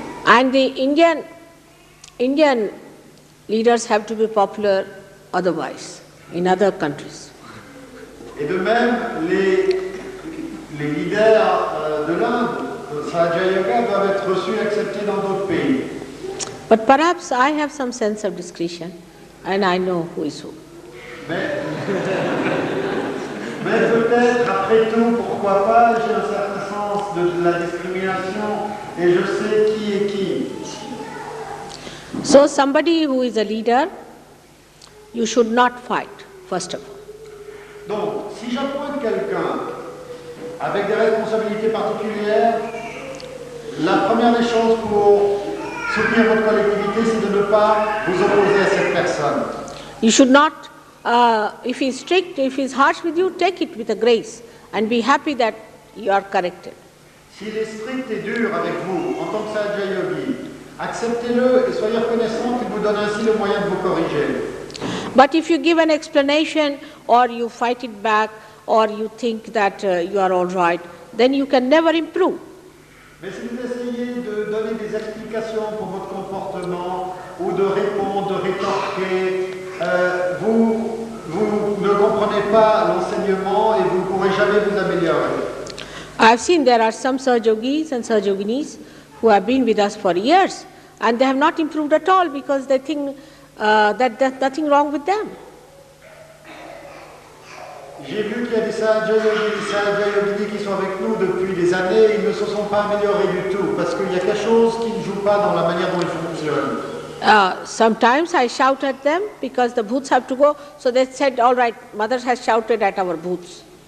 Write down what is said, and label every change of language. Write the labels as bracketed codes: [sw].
[en] And the Indian leaders have to be popular otherwise, in other countries. [fr] Et de même, les leaders de l'Inde, de Sahaja Yoga, doivent être reçus et acceptés dans d'autres pays. [en] But perhaps I have some sense of discretion and I know who is who. [fr] Mais peut-être, après tout, pourquoi pas, j'ai un certain sens de la discrimination et je sais qui est qui. [en] So somebody who is a leader, you should not fight, first of all. [fr] Donc, si j'appointe quelqu'un avec des responsabilités particulières, la première des choses pour soutenir votre collectivité, c'est de ne pas vous opposer à cette personne. [en] You should not, if he's strict, if he's harsh with you, take it with a grace and be happy that you are corrected. [fr] S'il est strict et dur avec vous, en tant que Sahaja Yogi, acceptez-le et soyez reconnaissant qu'il vous donne ainsi le moyen de vous corriger. [en] But if you give an explanation or you fight it back or you think that you are all right, then you can never improve. [fr] Mais si vous essayez de donner des explications pour votre comportement ou de répondre, de rétorquer, vous ne comprenez pas l'enseignement et vous ne pourrez jamais vous améliorer. [en] I have seen there are some Sahaja Yogis and Sahaja Yoginis who have been with us for years and they have not improved at all because they think that there's nothing wrong with them. [fr] J'ai vu qu'il y a des Sahaja Yogis, des Sahaja Yoginis qui sont avec nous depuis des années, ils ne se sont pas améliorés du tout parce qu'il y a quelque chose qui ne joue pas dans la manière dont ils fonctionnent. [en] Sometimes I shout at them because the booths have to go, so they said, all right, mother has shouted at our booths.